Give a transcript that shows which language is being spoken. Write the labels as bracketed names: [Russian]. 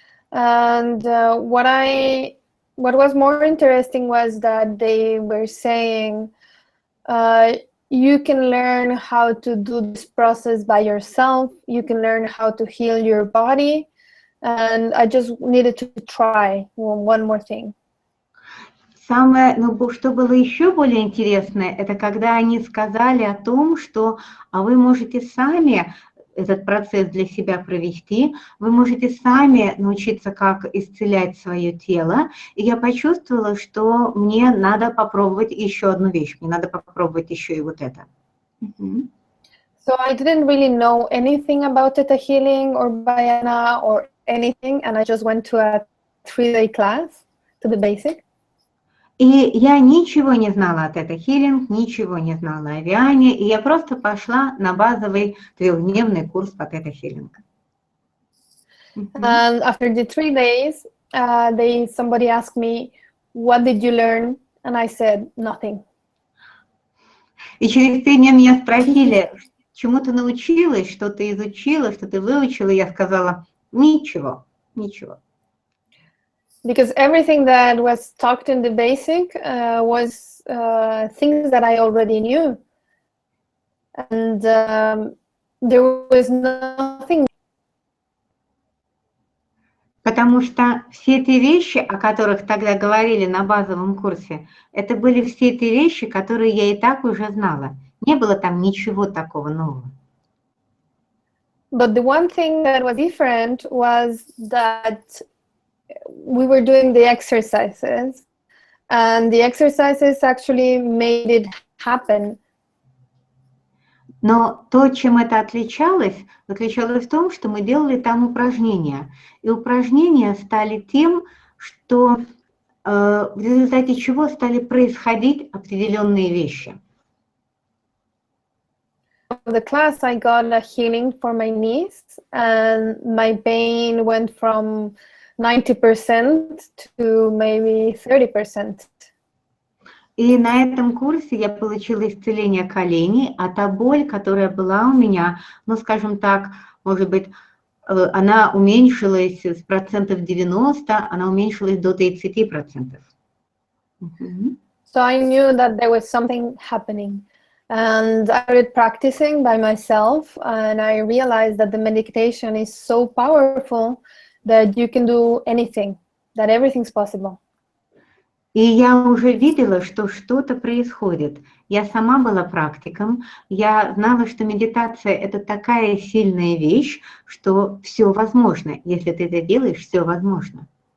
[English] And what I what was more interesting was that they were saying you can learn how to do this process by yourself. You can learn how to heal your body. And I just needed to try one more thing. [Russian] Самое, ну, что было еще более интересное, это когда они сказали о том, что вы можете сами этот процесс для себя провести, вы можете сами научиться, как исцелять свое тело. И я почувствовала, что мне надо попробовать еще одну вещь, мне надо попробовать еще и вот это. [English] So I didn't really know anything about theta healing or Bayana or anything, and I just went to a 3-day class, to the basic. [Russian] И я ничего не знала о тета-хилинг, ничего не знала о Виане, и я просто пошла на базовый 3-дневный курс по тета-хилинг. [English] And after the 3 days, somebody asked me, what did you learn? And I said, nothing. [Russian] И через 3 дня меня спросили, чему ты научилась, что ты изучила, что ты выучила, и я сказала, ничего, ничего. [English] Because everything that was talked in the basic was things that I already knew. And there was nothing. [Russian] Потому что все эти вещи, о которых тогда говорили на базовом курсе, это были все эти вещи, которые я и так уже знала. Не было там ничего такого нового. [English] But the one thing that was different was that we were doing the exercises, and the exercises actually made it happen. [Russian] Но то, чем это отличалось, заключалось в том, что мы делали там упражнения. И упражнения стали тем, что в результате чего стали происходить определенные вещи. [English] For the class, I got a healing for my knees, and my pain went from 90% to maybe 30%. [Russian] И на этом курсе я получила исцеление коленей, а та боль, которая была у меня, ну, скажем так, может быть, она уменьшилась с процентов 90, она уменьшилась до 30%. [English] So I knew that there was something happening. And I started practicing by myself, and I realized that the meditation is so powerful that you can do anything, that everything's possible. [Russian] И я уже видела, что что-то происходит. Я сама была практиком, я знала, что медитация – это такая сильная вещь, что все возможно. Если ты это делаешь, все возможно.